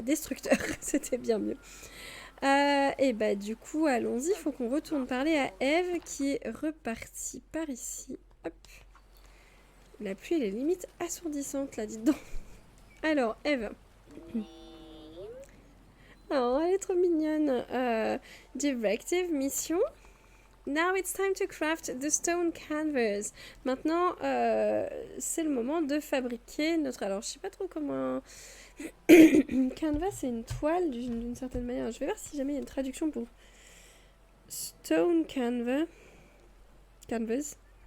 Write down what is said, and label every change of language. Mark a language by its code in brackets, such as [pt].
[fr] Destructeur, c'était bien mieux. Et bah du coup, allons-y. Il faut qu'on retourne parler à Eve qui est repartie par ici. Hop. La pluie, elle est limite assourdissante là, dites donc. Alors, Eve. Oh, elle est trop mignonne. Directive, mission. [en] Now it's time to craft the stone canvas. [fr] Maintenant, c'est le moment de fabriquer notre... Alors, je sais pas trop comment Canvas, c'est une toile d'une certaine manière. Je vais voir si jamais il y a une traduction pour stone canvas. Canvas.